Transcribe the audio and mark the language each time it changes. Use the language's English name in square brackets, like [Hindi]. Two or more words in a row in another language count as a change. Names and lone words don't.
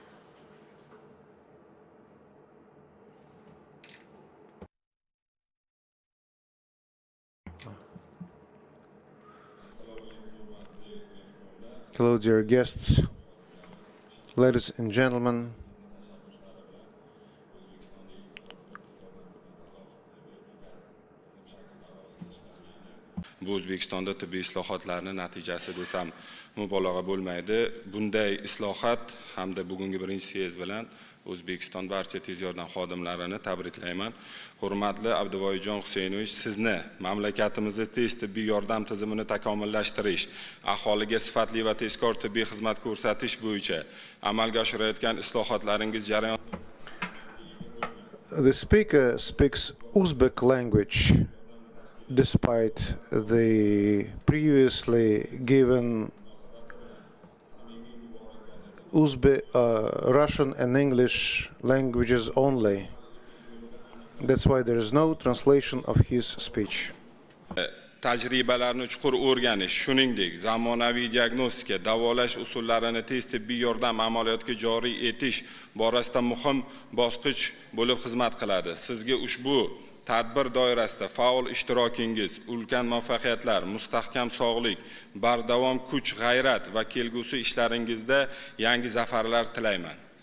[English] Hello, dear guests, ladies and gentlemen. [Uzbek] Bu O'zbekistonda tibbiy islohotlarning natijasi desam mubolag'a bo'lmaydi. Bunday islohot hamda bugungi birinchi syezd bilan O'zbekiston barcha tez yordam xodimlarini tabriklayman. Hurmatli Abduvoyjon Huseynovich, sizni mamlakatimizda tez tibbiy yordam tizimini takomillashtirish, aholiga sifatli va tezkor tibbiy xizmat ko'rsatish bo'yicha amalga oshirayotgan islohotlaringiz jarayon. [English] The speaker speaks Uzbek language, despite the previously given Russian and English languages only. That's why there is no translation of his speech. [Uzbek] Tajribalarni chuqur o'rganish, shuningdek, zamonaviy diagnostika, davolash usullarini tez tibbiy yordam amaliyotga joriy etish borasida muhim bosqich bo'lib xizmat qiladi. Sizga ushbu tadbir doirasida faol ishtirokingiz, ulkan muvaffaqiyatlar, mustahkam sog'lik, bardavom kuch, g'ayrat va kelgusi ishlaringizda yangi zafarlar tilayman.